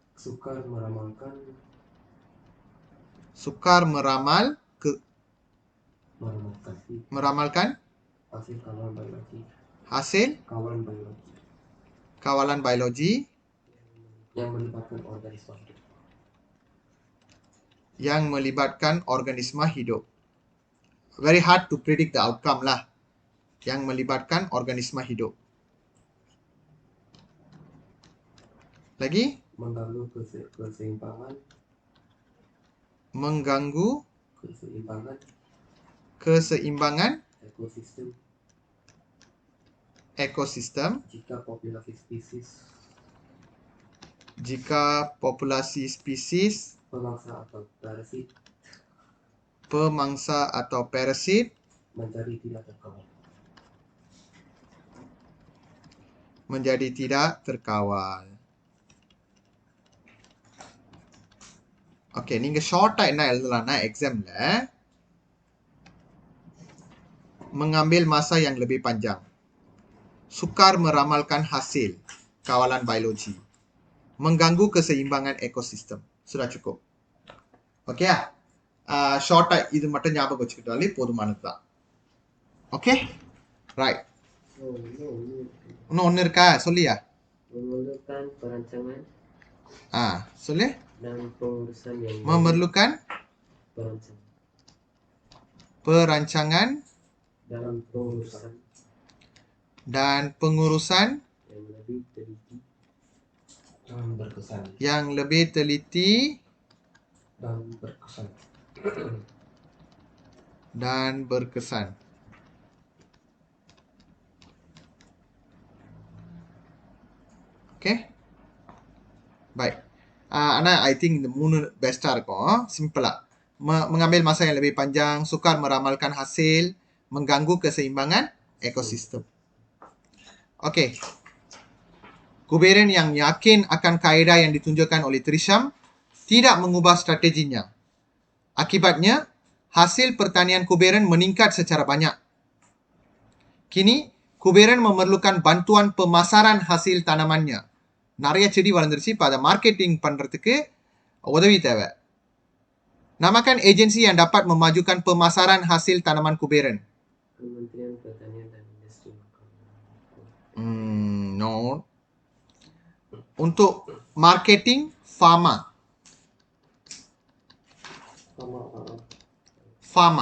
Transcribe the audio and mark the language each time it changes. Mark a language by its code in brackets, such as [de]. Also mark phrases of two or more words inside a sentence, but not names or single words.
[ms] Sukar meramalkan hasil kawalan biologi yang melibatkan organisma hidup. [en] Very hard to predict the outcome lah. [ms] Yang melibatkan organisma hidup. Lagi? Mengganggu keseimbangan ekosistem jika populasi spesies pemangsa atau parasit menjadi tidak terkawal. [ta] ஓகே, நீங்க ஷார்ட்டா என்ன எழுதலாம்னா எக்ஸாம்ல [ms] mengambil masa yang lebih panjang, sukar meramalkan hasil kawalan biologi, mengganggu keseimbangan ekosistem. Sudah cukup. [ta] ஓகே, ஷார்ட்டா இது மட்டும் ஞாபகம் வச்சுக்கிட்டாலே போதுமானதுதான். [en] okay, right. [ta] இன்னும் ஒன்று இருக்கா? சொல்லியா? [ms] Memerlukan perancangan. [ta] சொல்லு. [ms] Dan pengurusan yang memerlukan perancangan dan pengurusan yang lebih teliti dan berkesan. Okay, baik. [ta] Ana, [en] I think [ta] இந்த 3 பெஸ்டா இருக்கும். [ms] சிம்பிளா mengambil masa yang lebih panjang, sukar meramalkan hasil, mengganggu keseimbangan ekosistem. Okey. Kuberan yang yakin akan kaedah yang ditunjukkan oleh Trisham tidak mengubah strateginya. Akibatnya, hasil pertanian Kuberan meningkat secara banyak. Kini, Kuberan memerlukan bantuan pemasaran hasil tanamannya. [ta] நிறைய செடி வளர்ந்துருச்சு, இப்போ அதை மார்க்கெட்டிங் பண்ணுறதுக்கு உதவி தேவை. [ms] Namakan agensi yang dapat memajukan pemasaran hasil tanaman Kuberan. Kementerian Pertanian dan Industri Makanan. [en] No. [ms] Untuk marketing pharma. Pharma.